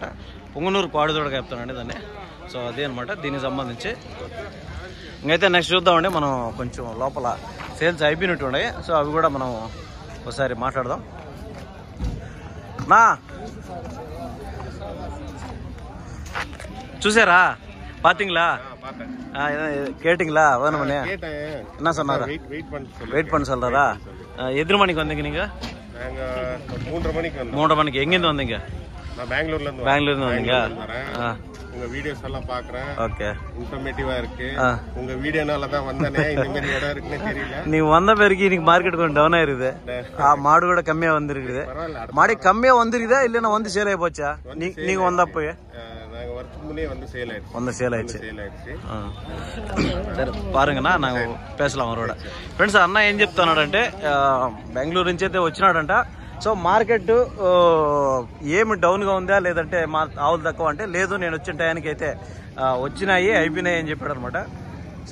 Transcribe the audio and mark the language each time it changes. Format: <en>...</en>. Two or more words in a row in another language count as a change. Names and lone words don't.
<te>పుంగనూరు పాడు దూడగా చెప్తానండి దాన్ని. సో అదే అనమాట దీనికి సంబంధించి. ఇంకైతే నెక్స్ట్ చూద్దామండి. మనం కొంచెం లోపల సేల్స్ అయిపోయినట్టు ఉన్నాయి. సో అవి కూడా మనం ఒకసారి మాట్లాడదాం. నా చూసారా பாத்தீங்களா?</te> <ta>கேட்டிங்களா? வேணுமண்ணே என்ன சொன்னாரா? வெயிட் பண்ண சொல்றாரா? எத்தனை மணிக்கு வந்தீங்க நீங்க? 3:30 மணிக்கு. எங்கிருந்து வந்தீங்க? பெங்களூர்ல இருந்து வந்தீங்க. உங்க வீடியோஸ் எல்லாம் பாக்குறேன். ஓகே, இன்ஃபர்மேட்டிவா இருக்கு. உங்க வீடியோனால தான் வந்தனே. இந்த மாதிரி இடம் இருக்குன்னு தெரியல. நீ வந்த பிறகு இன்னைக்கு மார்க்கெட் கொஞ்சம் டவுன் ஆயிருது. மாடு கூட கம்மியா வந்திருக்குது. மாடு கம்மியா வந்திருக்குதா இல்லன்னா வந்து சேல் ஆயி போச்சா? நீங்க வந்தப்போ நாங்க வரதுக்கு முன்னே வந்து சேல் ஆயிடுச்சு. சரி பாருங்கனா நாகு பேசலாம் அவரோட.</ta> <te>ఫ్రెండ్స్ అన్న ఏం చెప్తున్నాడంటే బెంగళూరు నుంచి అయితే వచ్చినాడంట. సో మార్కెట్ ఏమి డౌన్గా ఉందా లేదంటే మా ఆవులు తక్కువ అంటే లేదు, నేను వచ్చిన టయానికి అయితే వచ్చినాయి అయిపోయినాయి అని చెప్పాడు అనమాట.</te>